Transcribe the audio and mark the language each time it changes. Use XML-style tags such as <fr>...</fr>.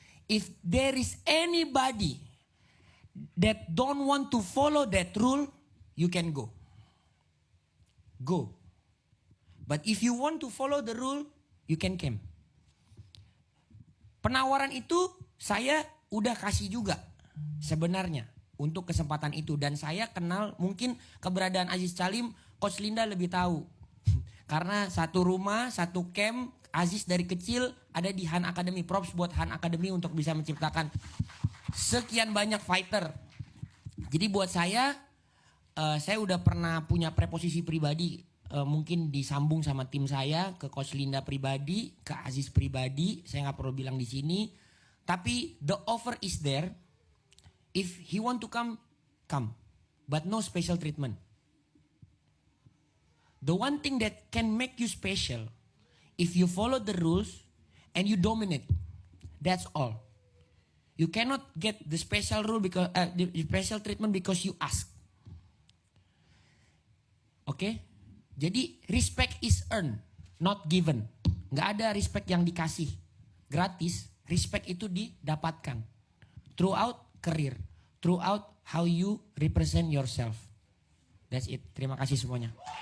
<en>If there is anybody that don't want to follow that rule, you can go. Go. But if you want to follow the rule, you can camp.</en> <id>Penawaran itu saya udah kasih juga sebenarnya untuk kesempatan itu. Dan saya kenal mungkin keberadaan Aziz Calim, Coach Linda lebih tahu. Karena satu rumah, satu camp, Aziz dari kecil ada di Han Academy. Props buat Han Academy untuk bisa menciptakan sekian banyak fighter. Jadi buat saya udah pernah punya preposisi pribadi. Mungkin disambung sama tim saya ke Coach Linda pribadi, ke Aziz pribadi. Saya nggak perlu bilang di sini. Tapi</id> <en>the offer is there. If he want to come, come. But no special treatment. The one thing that can make you special, if you follow the rules and you dominate, that's all. You cannot get the special rule because the special treatment because you ask. Okay?</en> <id>Jadi</id> <en>respect is earned, not given.</en> <id>Nggak ada respect yang dikasih gratis.</id> <en>Respect</en> <id>itu didapatkan</id> <en>throughout career, throughout how you represent yourself. That's it.</en> <id>Terima kasih semuanya.</id>